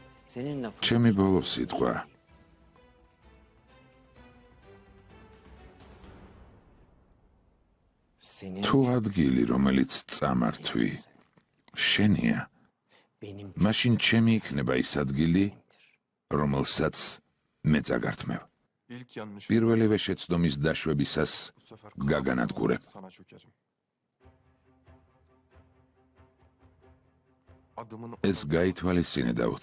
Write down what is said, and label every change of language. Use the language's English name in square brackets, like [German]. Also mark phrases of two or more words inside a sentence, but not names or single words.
[Turkish] Senin lafın. [Georgian] ჩემი ბოლო სიტყვა. [Turkish] Senin [Georgian] თუ ადგილი, რომელიც წამართვი, შენია, [Turkish] benim [Georgian] მაშინ ჩემი იქნება ის ადგილი, რომელსაც მე წაგართმევ. [Turkish] İlk yanlış. [Georgian] პირველივე შეცდომის დაშვებისას [Turkish] Bu sefer [Georgian] გაგანადგურებ. [Turkish] sana çökerim. Adımın [Georgian] ეს გაითვალისწინე, დავთ.